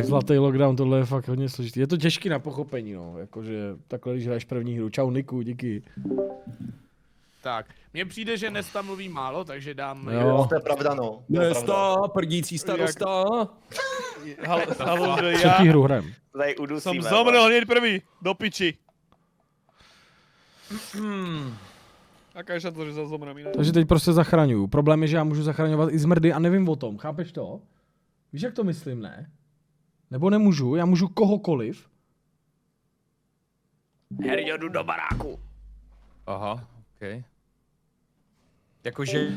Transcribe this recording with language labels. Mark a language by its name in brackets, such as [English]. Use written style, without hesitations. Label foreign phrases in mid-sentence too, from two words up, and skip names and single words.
[Czech] Zlatý lockdown, tohle je fakt hodně složitý. Je to těžký na pochopení, no. Jakože takhle, když hraješ první hru. Čau, Niku, díky. Tak, mně přijde, že Nesta mluví málo, takže dám... Jo. To je pravda, no. To je pravda. Nesta, prdící starosta. Halo, že Třetí hru hrajem. Tady [Slovak] Som [Czech] udusíme. [Slovak] zomrel hneď prvý, do piči. Aká je šance, že sa zomrem iné? [Czech] Takže teď prostě zachraňuju. Problém je, že já můžu zachraňovat i zmrdy a nevím o tom. Chápeš to? Víš, jak to myslím, ne? Nebo nemůžu? Já můžu kohokoliv. Herďo, jdu do baráku. Aha, ok. Jakože...